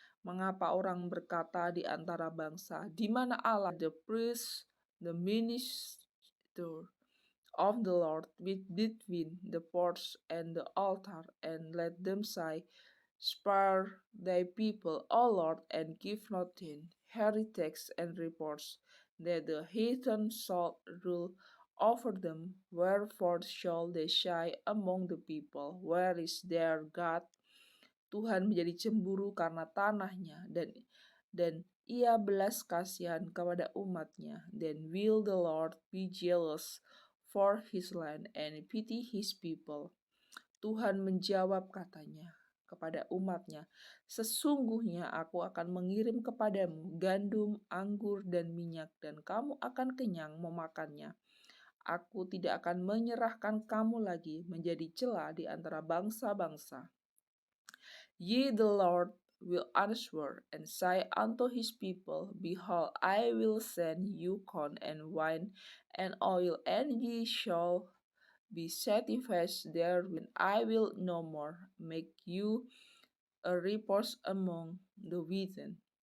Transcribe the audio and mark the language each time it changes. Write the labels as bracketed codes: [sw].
[id] Mengapa orang berkata di antara bangsa, di mana Allah, [en] the priest, the minister of the Lord between the porch and the altar, and let them say, spare thy people, O Lord, and give not in heretics and reports, that the heathen shall rule over them. Wherefore shall they say among the people, where is their God? [id] Tuhan menjadi cemburu karena tanahnya dan ia belas kasihan kepada umatnya. [en] Then will the Lord be jealous for his land and pity his people. [id] Tuhan menjawab katanya kepada umatnya, sesungguhnya aku akan mengirim kepadamu gandum, anggur, dan minyak, dan kamu akan kenyang memakannya. Aku tidak akan menyerahkan kamu lagi menjadi celah di antara bangsa-bangsa. [en] Ye the Lord will answer and say unto his people, behold, I will send you corn and wine and oil, and ye shall be satisfied therewith. I will no more make you a reproach among the heathen.